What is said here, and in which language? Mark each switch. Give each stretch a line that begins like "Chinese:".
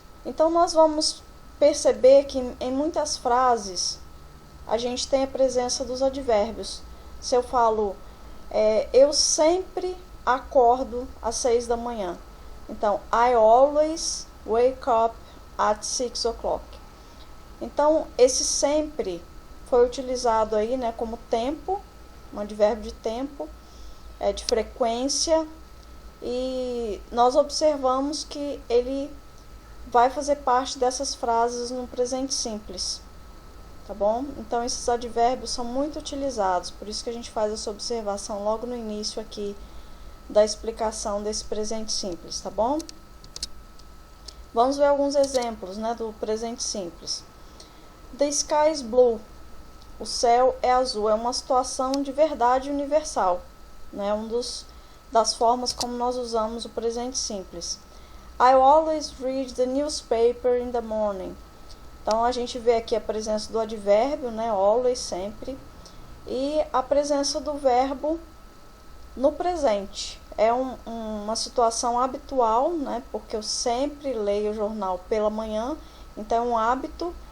Portuguese: Então, nós vamos perceber que em muitas frases a gente tem a presença dos advérbios. Se eu falo, eu sempre acordo às 6 da manhã. Então,
English: I always wake up at 6 o'clock.
Portuguese: Então, esse sempre foi utilizado aí, né, como tempo, um advérbio de tempo, de frequência, e nós observamos que ele vai fazer parte dessas frases no presente simples, tá bom? Então, esses advérbios são muito utilizados, por isso que a gente faz essa observação logo no início aqui da explicação desse presente simples, tá bom? Vamos ver alguns exemplos, né, do presente simples.
English: The sky is blue.
Portuguese: O céu é azul. É uma situação de verdade universal, né? Das formas como nós usamos o presente simples.
English: I always read the newspaper in the morning.
Portuguese: Então, a gente vê aqui a presença do advérbio, né? Always, sempre. E a presença do verbo no presente. É uma situação habitual, né? Porque eu sempre leio o jornal pela manhã. Então, é um hábito.